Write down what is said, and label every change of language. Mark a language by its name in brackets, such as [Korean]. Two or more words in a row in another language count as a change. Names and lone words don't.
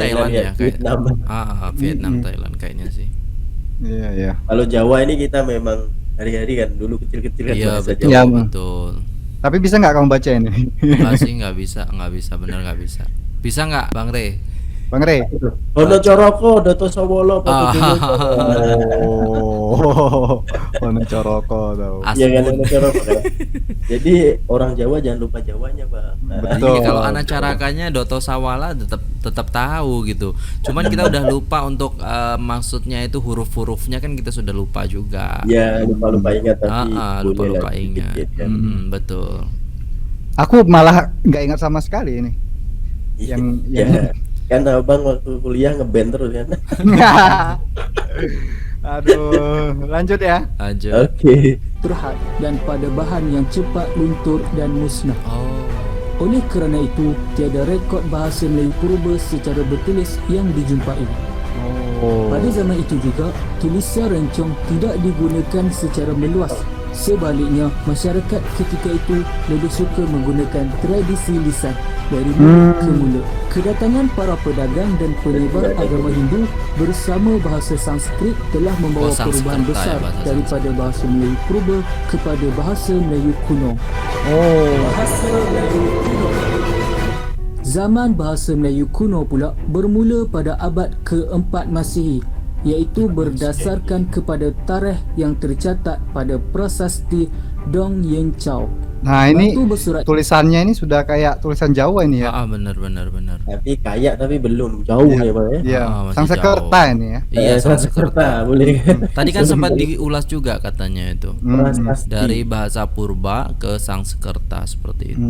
[Indonesian] Thailand ya, kayak Vietnam. Vietnam, Thailand kayaknya sih. Iya, iya. Kalau Jawa ini kita memang hari-hari kan dulu kecil-kecil kan Iya bahasa betul, Iya, Jawa. betul. Tapi bisa nggak kamu baca ini? Enggak sih, nggak bisa, bener nggak bisa. Bisa nggak, Bang Re? Bang Rey. [Javanese] Ono coroko, Doto Sawolo, [Indonesian] Ah. Oh, [Javanese] ono coroko [Indonesian] tahu. Iya kan Asbun. [Javanese] ono coroko [Indonesian] kan. Jadi orang Jawa jangan lupa Jawanya, Bang. Nah, Betul. Iya, kalau anak carakannya [Javanese] Doto Sawala [Indonesian] tetap tahu gitu. Cuman kita udah lupa untuk maksudnya itu huruf-hurufnya kan kita sudah lupa juga. ya lupa-lupa ingat tapi boleh Lupa lah ingat. dikit-dikit kan. Betul. Aku malah nggak ingat sama sekali ini. Yang- ya kan abang waktu kuliah ngeband terus kan. Aduh, lanjut ya. Lanjut. Oke. [Malay] terhad dan pada bahan yang cepat luntur dan musnah. [Indonesian] Oh. [Malay] Oleh kerana itu, tiada rekod bahasa Melayu purba secara bertulis yang dijumpai. [Indonesian] Oh. [Malay] Pada zaman itu juga, tulisan rencong tidak digunakan secara meluas. Sebaliknya, masyarakat ketika itu lebih suka menggunakan tradisi lisan dari mulut ke mulut. Kedatangan para pedagang dan penyebar agama Hindu bersama bahasa Sanskrit telah membawa perubahan [Indonesian] Sanskerta [Malay] besar [Indonesian] ya, [Malay] bahasa daripada bahasa Melayu purba kepada bahasa Melayu kuno. Zaman bahasa Melayu kuno pula bermula pada abad ke-4 Masihi, iaitu berdasarkan kepada tarikh yang tercatat pada prasasti Dong Yen Chow. [Indonesian] Nah, ini [Malay] Batu bersurat [Indonesian] tulisannya ini sudah kayak tulisan Jawa ini ya. Benar. Tapi kayak tapi belum jauh ya bang ya. Iya, masih Sanskerta jauh. ini ya. Iya, Sanskerta. boleh kan. Tadi kan sempat diulas juga katanya itu. Prasasti. Dari bahasa purba ke Sanskerta seperti itu.